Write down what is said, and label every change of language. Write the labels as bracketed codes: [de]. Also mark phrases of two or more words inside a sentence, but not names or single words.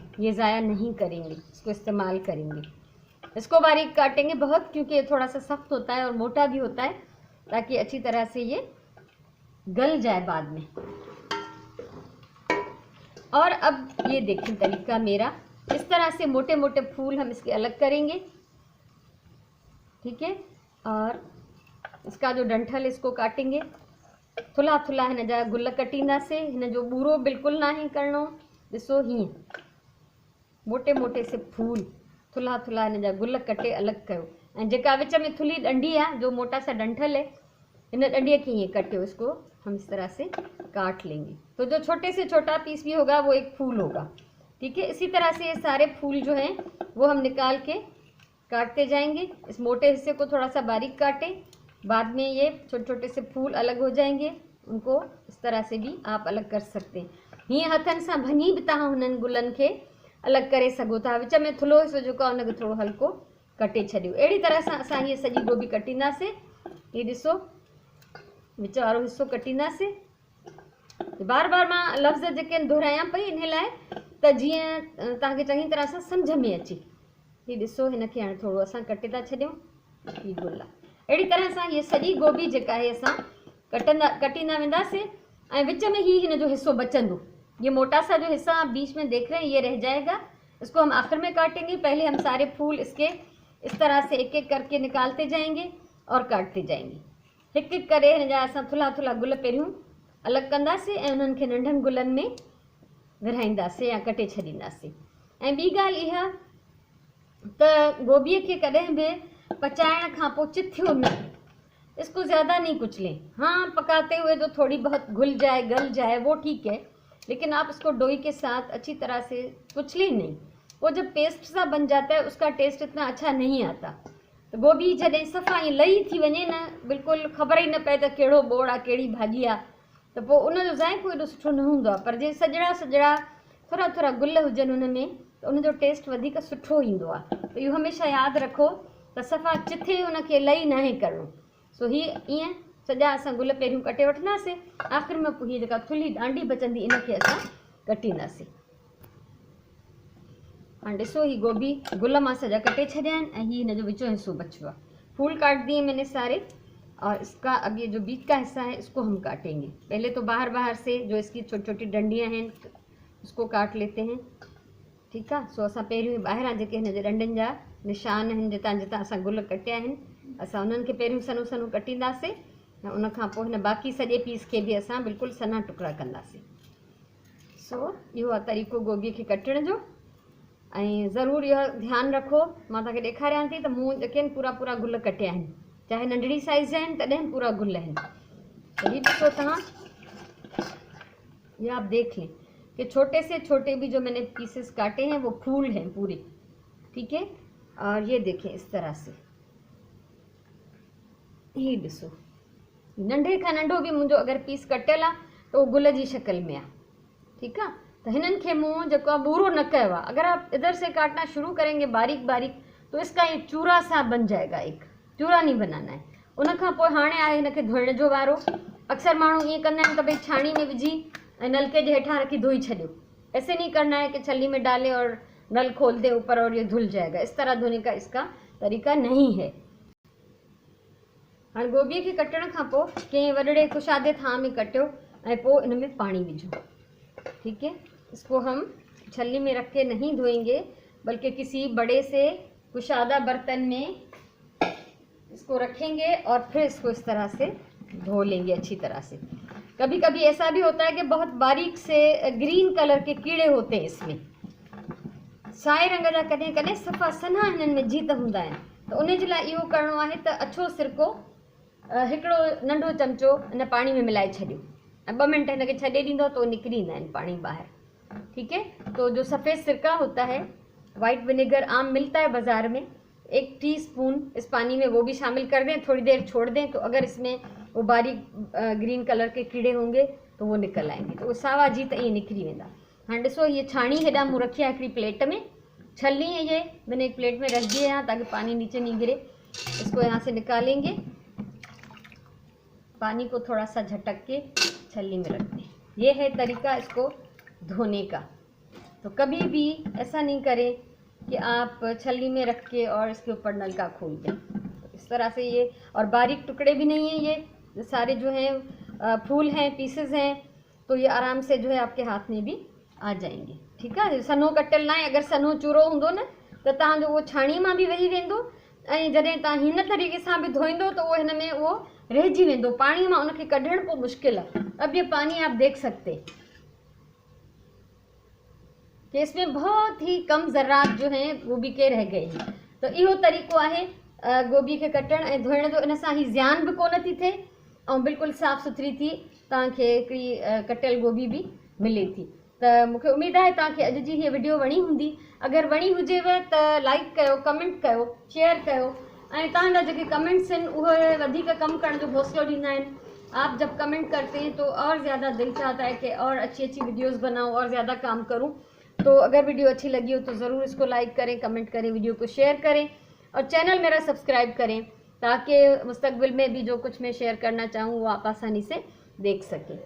[hi] ये ज़ाया नहीं करेंगे, इसको इस्तेमाल करेंगे। इसको बारीक काटेंगे बहुत, क्योंकि ये थोड़ा सा सख्त होता है और मोटा भी होता है, ताकि अच्छी तरह से ये गल जाए बाद में। और अब ये देखें तरीका मेरा, इस तरह से मोटे मोटे फूल हम इसके अलग करेंगे। ठीक है, और इसका जो डंठल इसको काटेंगे, [sd] थुल्हा थुल्हा हिन जा गुल कटींदा से, हिन जो बूरो बिल्कुल ना ही करणो। ॾिसो हीअं मोटे मोटे से फूल, थुल्हा थुल्हा हिन जा गुल कटे अलग कयो, ऐं जेका विच में थुल्ही डंडी आहे, [hi] जो मोटा सा डंठल है, [sd] इन डंडीअ खे हीअं कटियो, [hi] इसको हम इस तरह से काट लेंगे। तो जो छोटे से छोटा पीस भी होगा वो एक फूल होगा। ठीक है, इसी तरह से ये सारे फूल जो हैं वो हम निकाल के काटते जाएंगे। इस मोटे हिस्से को थोड़ा सा बारीक काटें, बाद में ये छोटे छोटे से फूल अलग हो जाएंगे, उनको इस तरह से भी आप अलग कर सकते हैं। [sd] हीअं हथनि सां भञी बि तव्हां हुननि गुलनि खे अलग करे सघो था। विच में थुल्हो हिस्सो जेको आहे उनखे थोरो हल्को कटे छॾियो। अहिड़ी तरह सां असां हीअ सॼी गोभी कटींदासीं। हीअ ॾिसो, विच वारो हिस्सो कटींदासीं। बार बार मां लफ़्ज़ जेके आहिनि दोहरायां पई, इन लाइ त जीअं तव्हांखे चङी तरह सां सम्झ में अचे। हीअ ॾिसो, हिनखे हाणे थोरो असां कटे था छॾियूं, हीअ गुल आहे। अहिड़ी तरह सां हीअ सॼी गोभी जेका आहे असां कटींदा वेंदासीं, ऐं विच में ही हिन जो हिस्सो बचंदो। [hi] ये मोटा सा जो हिस्सा आप बीच में देख रहे हैं ये रह जाएगा, इसको हम आखिर में काटेंगे। पहले हम सारे फूल इसके इस तरह से एक एक करके निकालते जाएंगे और काटते जाएंगे। [sd] हिकु हिकु करे हिन जा असां थुल्हा थुल्हा गुल पहिरियों अलॻि कंदासीं, ऐं उन्हनि खे नंढनि गुलनि में विरहाईंदासीं या कटे छॾींदासीं। ऐं ॿी ॻाल्हि इहा त गोभीअ खे कॾहिं बि पचाइण खां पोइ चिथियो न, [hi] इसको ज़्यादा नहीं कुचलें। हाँ, पकाते हुए जो थोड़ी बहुत घुल जाए, गल जाए, वो ठीक है, लेकिन आप इसको डोई के साथ अच्छी तरह से कुचली नहीं। वो जब पेस्ट सा बन जाता है उसका टेस्ट इतना अच्छा नहीं आता। [sd] तो गोभी जॾहिं सफ़ा ईअं लही थी वञे न, बिल्कुलु ख़बर ई न पए त कहिड़ो बोड़ आहे कहिड़ी भाॼी आहे, त पोइ उनजो ज़ाइक़ो एॾो सुठो न हूंदो आहे। पर जे सजड़ा सजड़ा थोरा थोरा गुल हुजनि उन में त उनजो टेस्ट वधीक सुठो ईंदो आहे। त इहो हमेशह यादि रखो त सफ़ा चिथे उनखे लही नाहे करिणो। सो हीअ ईअं सॼा असां गुल पहिरियों कटे वठंदासीं, आख़िर में पोइ हीअ जेका थुल्ही ॾांडी बचंदी इनखे असां कटींदासीं। हाणे ॾिसो ही गोभी गुल मां सॼा कटे छॾिया आहिनि ऐं हीअ हिनजो विचो हिस्सो बचो आहे। [hi] फूल काट दिए मैंने सारे, और इसका अब ये जो बीच का हिस्सा है इसको हम काटेंगे। पहले तो बाहर बाहर से जो इसकी छोटी छोटी डंडियां हैं उसको काट लेते हैं, ठीक है। [sd] सो असां पहिरियों ॿाहिरां जेके हिनजे डंडियुनि जा निशान आहिनि, जितां जितां असां गुल कटिया आहिनि, असां उन्हनि खे पहिरियों सन्हो सन्हो कटींदासीं ऐं उनखां पोइ हिन बाक़ी सॼे पीस खे बि असां बिल्कुलु सन्हा टुकड़ा कंदासीं। सो इहो आहे तरीक़ो गोभीअ खे कटण जो। ऐं ज़रूरु इहो ध्यानु रखो, मां तव्हांखे ॾेखारियां थी त मूं जेके आहिनि पूरा पूरा गुल कटिया आहिनि, चाहे नंढड़ी साइज़ जा आहिनि तॾहिं पूरा गुल आहिनि। त हीअ ॾिसो तव्हां, [hi] ये आप देख लें कि छोटे से छोटे भी जो मैंने पीसेस काटे हैं वो फूल हैं पूरे, ठीक है। और ये देखें इस तरह से, [sd] ये ॾिसो नंढे खां नंढो भी मुंहिंजो अगरि पीस कटियल आहे त उहो गुल जी शक्ल में आहे, ठीकु आहे। तो हिननि खे मूं जेको आहे बूरो न कयो आहे। [hi] अगर आप इधर से काटना शुरू करेंगे बारीक बारीक तो इसका ये चूरा सा बन जाएगा, एक चूरा नहीं बनाना है। [sd] उनखां पोइ हाणे आहे हिनखे धोइण जो वारो। अक्सर माण्हू ईअं कंदा आहिनि त भई छाणी में विझी ऐं नलके जे हेठां रखी धोई छॾियो। [hi] ऐसे नहीं करना है कि छली में डालें और नल खोल दे ऊपर और ये धुल जाएगा। इस तरह धोने का इसका तरीका नहीं है। [sd] हाणे गोभीअ खे कटण खां पोइ कंहिं वॾड़े कुशादे थां में कटियो ऐं पोइ इन में पाणी विझो, [hi] ठीक है। इसको हम छलनी में रख के नहीं धोएंगे, बल्कि किसी बड़े से कुशादा बर्तन में इसको रखेंगे और फिर इसको इस तरह से धो लेंगे अच्छी तरह से। कभी कभी ऐसा भी होता है कि बहुत बारीक से [en] green colour [hi] के कीड़े होते हैं इसमें, [sd] साए रंग जा कॾहिं कॾहिं सफ़ा सन्हा हिननि में जीत हूंदा आहिनि। त उन जे लाइ इहो करिणो आहे त अछो सिरको हिकिड़ो नंढो चमचो हिन पाणी में मिलाए छॾियो ऐं 2 मिंट हिनखे छॾे ॾींदो तो निकिरी ईंदा आहिनि पाणी ॿाहिरि, [hi] ठीक है। तो जो सफ़ेद सिरका होता है, [en] white vinegar [hi] आम मिलता है बाज़ार में, 1 टीस्पून इस पानी में वो भी शामिल कर दें, थोड़ी देर छोड़ दें। तो अगर इसमें वो बारीक [en] green colour [hi] के कीड़े होंगे तो वो निकल आएंगे, तो वो [sd] सावा जी त ईअं निकिरी वेंदा। हाँ ॾिसो ये छाणी हेॾा मूं रखी आहे हिकिड़ी प्लेट में, [hi] छलनी ये मैंने एक प्लेट में रख दी है यहाँ ताकि पानी नीचे नहीं गिरे। इसको यहाँ से निकालेंगे, पानी को थोड़ा सा झटक के छलनी में रख दें। ये है तरीका इसको धोने का। तो कभी भी ऐसा नहीं करें कि आप छलनी में रख के और इसके ऊपर नलका खोल दें। तो इस तरह से ये, और बारीक टुकड़े भी नहीं हैं, ये सारे जो हैं फूल हैं, पीसेस हैं, तो ये आराम से जो है आपके हाथ में भी आ जाएंगे, ठीक है। [sd] सन्हो कटियल ना है, अगर सन्हो चूरो होंदो न त तव्हांजो वो छाणी मां भी वेही वेंदो ऐं जॾहिं तव्हां हिन तरीक़े सां भी धोईंदो तो वो हिन में वो रहिजी वेंदो, पाणी मां उनखे कढण पोइ मुश्किल है। [hi] अब ये पानी आप देख सकते कि इसमें बहुत ही कम ज़र्रात जो हैं गोभी के रह गए हैं। [sd] तो इहो तरीक़ो आहे गोभी के कटण ऐं धोइण जो। इन सां ही ज़्यान भी कोन थी थिए ऐं बिल्कुलु साफ़ सुथरी थी तव्हांखे हिकिड़ी कटियल गोभी भी मिले थी। त मूंखे उमेद आहे तव्हांखे अॼु जी हीअ वीडियो वणी हूंदी। अगरि वणी हुजेव त लाइक कयो, कमेंट कयो, शेयर कयो ऐं तव्हांजा जेके कमेंट्स आहिनि उहे वधीक कमु करण जो हौसलो ॾींदा आहिनि। [hi] आप जब कमेंट करते हैं तो और ज़्यादा दिल चाहता है कि और अच्छी अच्छी वीडियोस बनाऊं और ज़्यादा काम करूं। तो अगर वीडियो अच्छी लगी हो तो ज़रूर इसको लाइक करें, कमेंट करें, वीडियो को शेयर करें और चैनल मेरा सब्सक्राइब करें ताकि मुस्तकबिल में भी जो कुछ मैं शेयर करना चाहूँ वो आप आसानी से देख सकें।